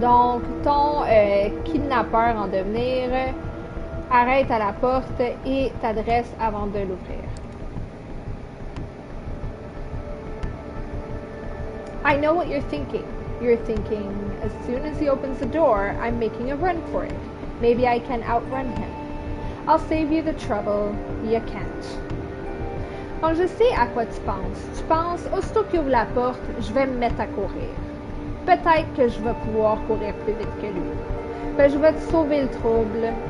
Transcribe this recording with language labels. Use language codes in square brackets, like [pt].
[fr] Donc, ton kidnappeur en devenir arrête à la porte et t'adresse avant de l'ouvrir. [en] I know what you're thinking. You're thinking, as soon as he opens the door, I'm making a run for it. Maybe I can outrun him. I'll save you the trouble. You can't. [fr] Donc, je sais à quoi tu penses. Tu penses, aussitôt qu'il ouvre la porte, je vais me mettre à courir. Peut-être que je vais pouvoir courir plus vite que lui. Ben, je vais te sauver le trouble.